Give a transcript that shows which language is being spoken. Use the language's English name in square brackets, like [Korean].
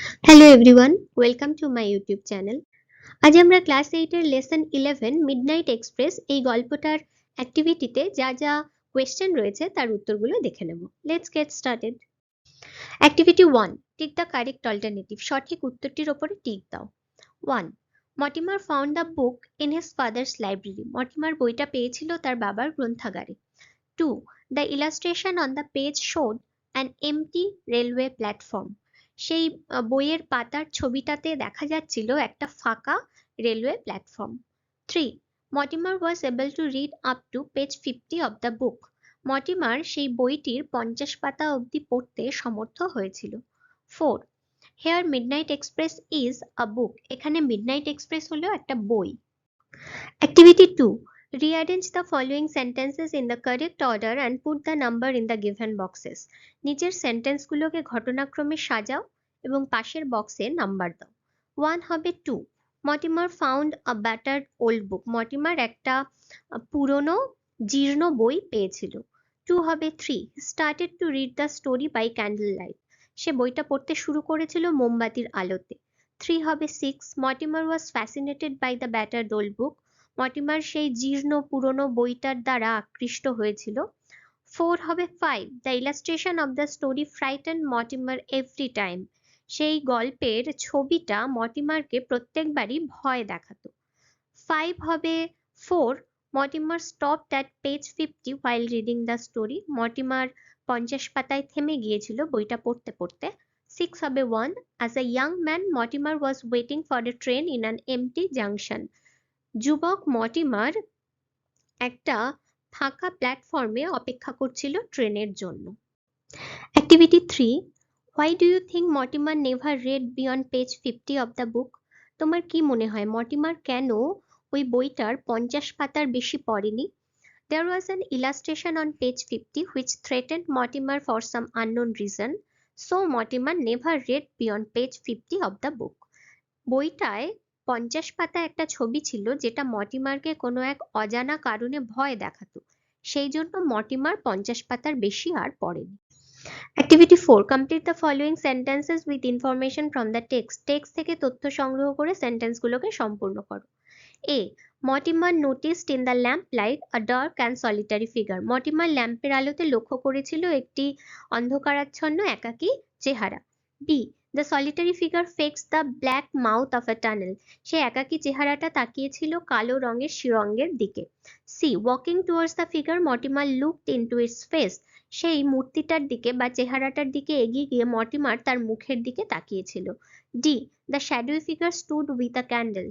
[English] Hello everyone, welcome to my YouTube channel. [Bangla] আজ আমরা class 8 এর লেসন 11 মিডনাইট এক্সপ্রেস এই গল্পটার অ্যাক্টিভিটিতে যা যা কোয়েশ্চেন রয়েছে তার উত্তরগুলো দেখে নেব। [English] Let's get started. Activity 1, tick the correct alternative. [Bangla] সঠিক উত্তরটির ওপরে টিক দাও। [English] 1. Mortimer found the book in his father's library. [Bangla] Mortimer বইটা পেয়েছিল তার বাবার গ্রন্থাগারে। 2. [English] The illustration on the page showed an empty railway platform. [Bangla] সেই বইয়ের পাতার ছবিটাতে দেখা যাচ্ছিল একটা ফাঁকা railway platform. 3. [English] Mortimer was able to read up to page 50 of the book. [Bangla] Mortimer সেই বইটির 50 পাতা অবধি পড়তে সমর্থ হয়েছিল। 4. [English] Here Midnight Express is a book. [Bangla] এখানে মিডনাইট এক্সপ্রেস হলো একটা বই। [English] Activity 2. Rearrange the following sentences in the correct order and put the number in the given boxes. [Bangla] নিচের সেন্টেন্সগুলোকে ঘটনাক্রমে সাজাও এবং পাশের বক্সে নাম্বার দাও। 1 হবে 2. [English] Mortimer found a battered old book. [Bangla] Mortimer একটা পুরনো জীর্ণ বই পেয়েছিল। 2 হবে 3. [English] He started to read the story by candlelight. [Bangla] সে বইটা পড়তে শুরু করেছিল মোমবাতির আলোতে। 3 হবে 6. [English] Mortimer was fascinated by the battered old book. [Bangla] Mortimer সেই জীর্ণ পুরনো বইটার দ্বারা আকৃষ্ট হয়েছিল। 4 হবে 5. [English] The illustration of the story frightened Mortimer every time. [Bangla] সেই গল্পের ছবিটা মর্টিমারকে প্রত্যেকবারই ভয় দেখাতো। 5 হবে 4. [English] Mortimer stopped at page 50 while reading the story. [Bangla] Mortimer 50 পাতায় থেমে গিয়েছিল বইটা পড়তে পড়তে। 6 হবে 1. [English] As a young man, Mortimer was waiting for a train in an empty junction. [Bangla] যুবক মর্টিমার একটা ফাঁকা প্ল্যাটফর্মে অপেক্ষা করছিল ট্রেনের জন্য। Activity 3. [English] Why do you think Mortimer never read beyond page 50 of the book? [Bangla] তোমার কি মনে হয় মর্টিমার কেন ওই বইটার 50 পাতার বেশি পড়েনি? [English] There was an illustration on page 50 which threatened Mortimer for some unknown reason, so Mortimer never read beyond page 50 of the book. [Bangla] বইটায় 50 পাতা একটা ছবি ছিল যেটা মর্টিমারকে কোনো এক অজানা কারণে ভয় দেখাতো। সেই জন্য মর্টিমার 50 পাতার বেশি আর পড়েনি। Activity 4. [English] Complete the following sentences with information from the text. [Bangla] Text থেকে তথ্য সংগ্রহ করে সেন্টেন্সগুলোকে সম্পূর্ণ করো। এ. [English] Mortimer noticed in the lamp light a dark and solitary figure. [Bangla] Mortimer ল্যাম্পের আলোতে লক্ষ্য করেছিল একটি অন্ধকারাচ্ছন্ন একাকী চেহারা। B. [English] The solitary figure faced the black mouth of a tunnel. [Bangla] সে একাকী চেহারাটা তাকিয়েছিল কালো রঙের সুড়ঙ্গের দিকে। C. [English] Walking towards the figure, Mortimer looked into its face. [Bangla] সেই মূর্তিটার দিকে বা চেহারাটার দিকে এগিয়ে গিয়ে মর্টিমার তার মুখের দিকে তাকিয়েছিল। D. [English] The shadowy figure stood with a candle.